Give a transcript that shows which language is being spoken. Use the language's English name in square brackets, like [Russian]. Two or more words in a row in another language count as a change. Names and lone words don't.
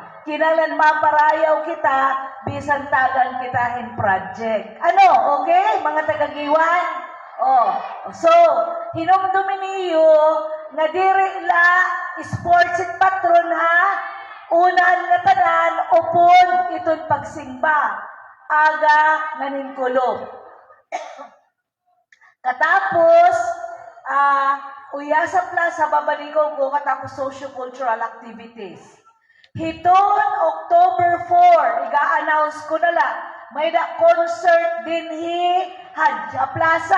[Waray] Kinahanglan maparayaw kita bisan tagan kita in project. Ano, okay, mga tagagiwan? Oh, so, hinumdumin niyo nga diri la sports at patron ha, unan nga tanan, upon iton pagsimba, aga nganinkulog. Katapos, uya sa plaza, babalikong ko katapos [English] socio-cultural activities. [Waray] Hiton, October 4, iga-announce ko na lang, may da concert din sa plaza.